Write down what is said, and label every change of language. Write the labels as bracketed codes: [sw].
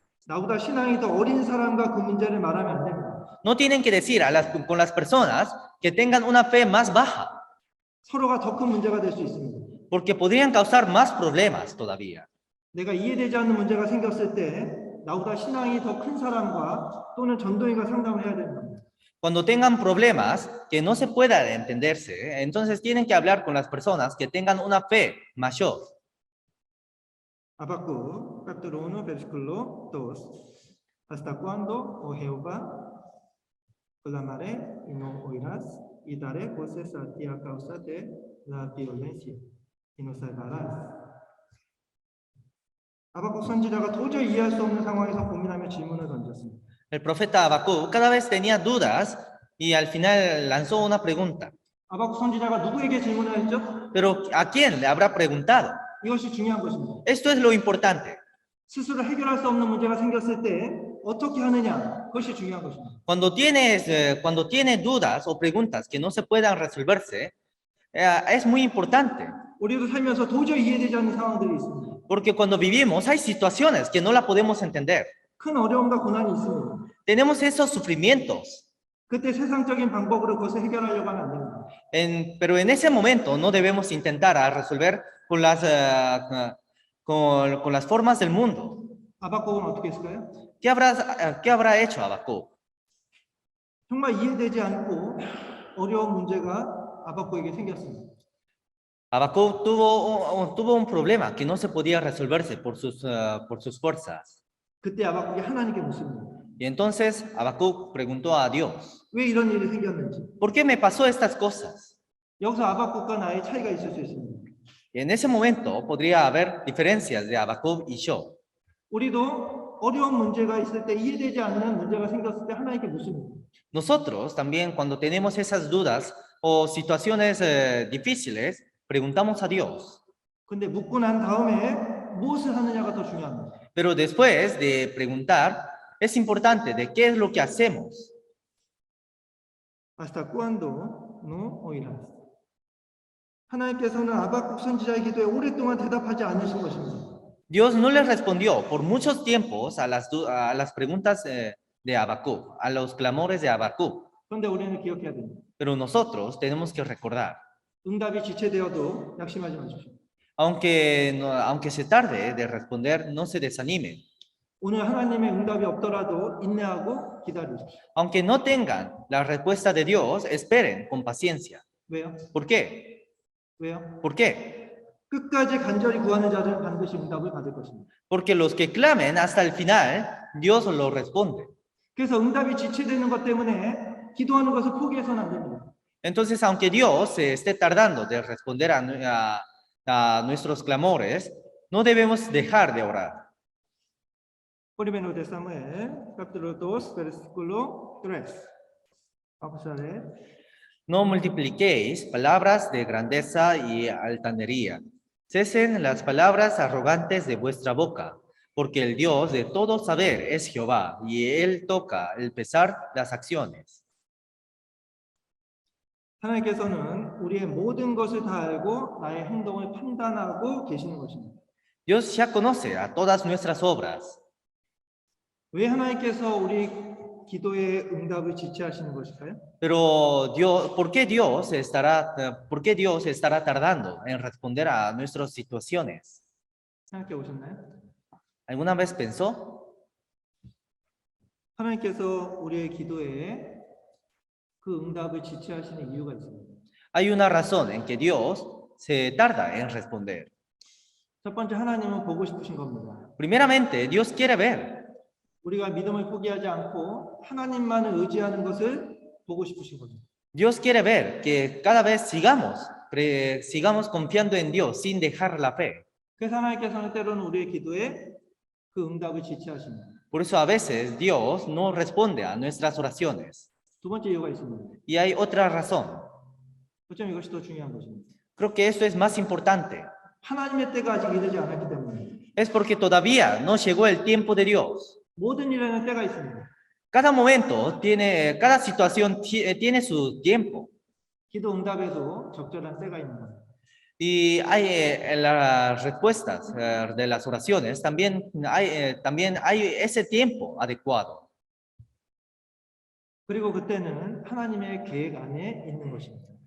[ko] 나보다 신앙이 더 어린 사람과 그 문제를 말하면 안 됩니다. [es] No tienen que decir con las personas que tengan una fe más baja, [ko] 서로가 더 큰 문제가 될 수 있습니다. [es] porque podrían causar más problemas todavía. [ko] 내가 이해되지 않는 문제가 생겼을 때 나보다 신앙이 더 큰 사람과 또는 전도인과 상담을 해야 됩니다. [es] Cuando tengan problemas que no se puedan entenderse, entonces tienen que hablar con las personas que tengan una fe mayor. Habacuc, capítulo 1, versículo 2. ¿Hasta cuándo, oh Jehová, clamaré y no oirás? Y daré voces a ti a causa de la violencia y no salvarás. [ko] 아바국 선지자가 도저히 이해할 수 없는 상황에서 고민하며 질문을 던졌습니다. [es] El profeta Habacuc cada vez tenía dudas y al final lanzó una pregunta. [ko] 아바국 선지자가 누구에게 질문을 했죠? [es] Pero ¿a quién le habrá preguntado? [ko] 이것이 중요한 것입니다. [es] Esto es lo importante. [ko] 스스로 해결할 수 없는 문제가 생겼을 때 어떻게 하느냐, 그것이 중요한 것입니다. [es] Cuando tienes dudas o preguntas que no se puedan resolverse, es muy importante. [ko] 우리도 살면서 도저히 이해되지 않는 상황들이 있습니다. [es] Porque cuando vivimos hay situaciones que no la podemos entender. [ko] 큰 어려움과 고난이 있습니다. [es] Tenemos esos sufrimientos. [ko] 그때 세상적인 방법으로 그것을 해결하려고 하면 안 됩니다. [es] Pero en ese momento no debemos intentar resolver con las formas del mundo. [ko] 아바국은 어떻게 했을까요? [es] ¿Qué habrá hecho Habacuc? [ko] 정말 이해되지 않고 어려운 문제가 아바국에게 생겼습니다. [es] Habacuc tuvo un problema que no se podía resolverse por sus fuerzas. [ko] 그때 아바국이 하나님께 묻습니다. [es] Y entonces Habacuc preguntó a Dios, [ko] 왜 이런 일이 생겼는지. [es] ¿por qué me pasó estas cosas? [ko] 여기서 아바국과 나의 차이가 있을 수 있습니다. [es] Y en ese momento podría haber diferencias de Habacuc y yo. [ko] 우리도 어려운 문제가 있을 때 이해되지 않는 문제가 생겼을 때 하나님께 묻습니다. [es] Nosotros también cuando tenemos esas dudas o situaciones difíciles, preguntamos a Dios. [ko] 근데 묻고 난 다음에 무엇을 하느냐가 더 중요합니다. [es] Pero después de preguntar, es importante de qué es lo que hacemos. ¿Hasta cuándo no oirás? [ko] 하나님께서는 아바국 선지자의 기도에 오랫동안 대답하지 않으신 것입니다. [es] Dios no le respondió por muchos tiempos a las preguntas de Habacuc, a los clamores de Habacuc. [ko] 그런데 우리는 기억해야 됩니다. [es] Pero nosotros tenemos que recordar, [ko] 응답이 지체되어도 낙심하지 마십시오. [es] aunque se tarde de responder, no se desanimen. [ko] 오늘 하나님의 응답이 없더라도 인내하고 기다리십시오. [es] Aunque no tengan la respuesta de Dios, esperen con paciencia. [ko] 왜요? [es] ¿Por qué? [ko] 왜요? [es] ¿Por qué? [ko] 끝까지 간절히 구하는 자들은 반드시 응답을 받을 것입니다. [es] Porque los que clamen hasta el final, Dios lo responde. [ko] 그래서 응답이 지체되는 것 때문에 기도하는 것을 포기해서는 안 됩니다. [es] Entonces, aunque Dios se esté tardando de responder a nuestros clamores, no debemos dejar de orar. Primero de Samuel, capítulo 2, versículo 3. Vamos a leer. No multipliquéis palabras de grandeza y altanería. Cesen las palabras arrogantes de vuestra boca, porque el Dios de todo saber es Jehová, y Él toca el pesar las acciones. [ko] 하나님께서는 우리의 모든 것을 다 알고 나의 행동을 판단하고 계시는 것입니다. [es] Dios ya conoce a todas nuestras obras. [ko] 왜 하나님께서 우리 기도의 응답을 지체하시는 것일까요? [es] Pero ¿por qué Dios estará tardando en responder a nuestras situaciones? [ko] 생각해 보셨나요? [es] ¿Alguna vez pensó? [ko] 하나님께서 우리의 기도에 그 응답을 지체하시는 이유가 있습니다. [es] Hay una razón en que Dios se tarda en responder. [ko] 첫 번째, 하나님은 보고 싶으신 겁니다. [es] Primeramente, Dios quiere ver. [ko] 우리가 믿음을 포기하지 않고 하나님만을 의지하는 것을 보고 싶으신 겁니다. [es] Dios quiere ver que cada vez sigamos confiando en Dios sin dejar la fe. [ko] 그래서 하나님께서는 때로는 우리의 기도에 그 응답을 지체하십니다. [es] Por eso a veces Dios no responde a nuestras oraciones. [ko] 두 번째 이유가 있습니다. [es] Y hay otra razón. [ko] 어쩌면 이것이 더 중요한 것입니다. [es] Creo que esto es más importante. [ko] 하나님의 때가 아직 이르지 않았기 때문에 [es] Es porque todavía no llegó el tiempo de Dios. [ko] 모든 일에는 때가 있습니다. [es] Cada situación tiene su tiempo. [ko] 기도 응답에도 적절한 때가 있는 겁니다. [es] Y hay las respuestas de las oraciones, también hay ese tiempo adecuado. [ko] 그리고 그때는 하나님의 계획 안에 있는 것입니다.